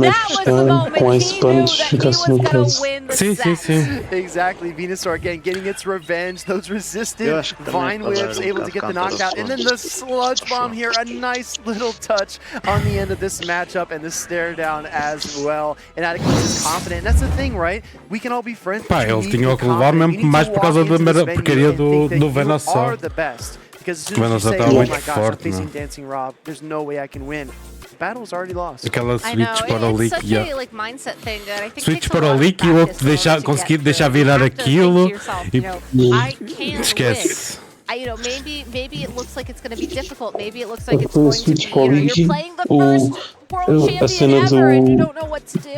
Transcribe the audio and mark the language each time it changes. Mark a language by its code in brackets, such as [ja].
[en] That was the moment he knew that he was going to win the set. Exactly. Venusaur again getting its revenge. Those resistant Vine Whips able to get the knockout. And then the Sludge Bomb here. A nice little touch on the end of this matchup and the stare down as well. And Inadequate is confident. And that's the thing, right? We can all be friends. [pt] Pá, eles tinham que levar mesmo mais por causa da porcaria do Venusaur. [en] Because as soon as you say, oh my gosh, I'm facing Dancing Rob, there's no way I can win. The battle is already lost. [pt] Aquela switch para o leak, [en] like mindset thing that I think [pt] switch para o leak e o outro conseguir deixar virar aquilo e esquece. [en] Maybe it looks like it's going to be difficult. Maybe it looks like it's going to be, you're playing the first world champion ever and you don't know what to do.